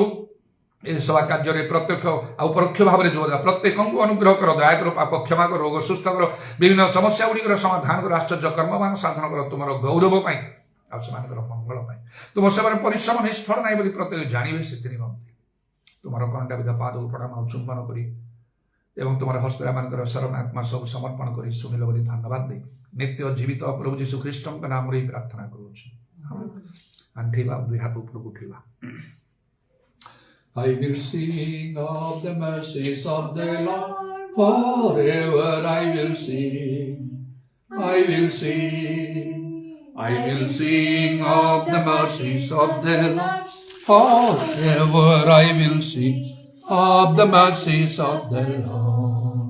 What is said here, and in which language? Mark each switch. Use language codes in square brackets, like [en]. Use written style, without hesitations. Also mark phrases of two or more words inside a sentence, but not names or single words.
[or] ଏ ସେବା କାର୍ଯ୍ୟରେ ପ୍ରତ୍ୟକ୍ଷ ଆଉ ପରୋକ୍ଷ ଭାବରେ ଯୋଗ ଦେବା ପ୍ରତ୍ୟେକଙ୍କୁ ଅନୁଗ୍ରହ କର ଦୟା କର ପାପ କ୍ଷମା କର ରୋଗ ସୁସ୍ଥ କର ବିଭିନ୍ନ ସମସ୍ୟା ଗୁଡ଼ିକର ସମାଧାନ କର ଆଶ୍ଚର୍ଯ୍ୟ କର୍ମମାନ ସାଧନ କର ତୁମର ଗୌରବ ପାଇଁ ଆଉ ସେମାନଙ୍କର ମଙ୍ଗଳ ପାଇଁ ତୁମ ସେବାର ପରିଶ୍ରମ ନିଷ୍ଫଳ ନାହିଁ ବୋଲି ପ୍ରତ୍ୟେକ ଜାଣିବେ ସେଥି ନିମନ୍ତେ ତୁମର କଣ୍ଟାବିଧ ପାଦକୁ ପ୍ରଣାମ ଆଉ ଚୁମ୍ବନ କରି ଏବଂ ତୁମର ହସ୍ତମାନଙ୍କର ଶରଣ ଆତ୍ମା ସବୁ ସମର୍ପଣ କରି ଶୁଣିଲ ବୋଲି ଧନ୍ୟବାଦ ଦେଇ ନିତ୍ୟ ଜୀବିତ ପ୍ରଭୁ ଯୀଶୁ ଖ୍ରୀଷ୍ଟଙ୍କ ନାମରେ ପ୍ରାର୍ଥନା କରୁଅଛୁ ଆଣ୍ଠେଇବା ଦୁଇ ହାତ ଉପରକୁ ଉଠେଇବା [en] I will sing of the mercies of the Lord, forever I will sing, I will sing, I will sing of the mercies of the Lord, forever I will sing of the mercies of the Lord.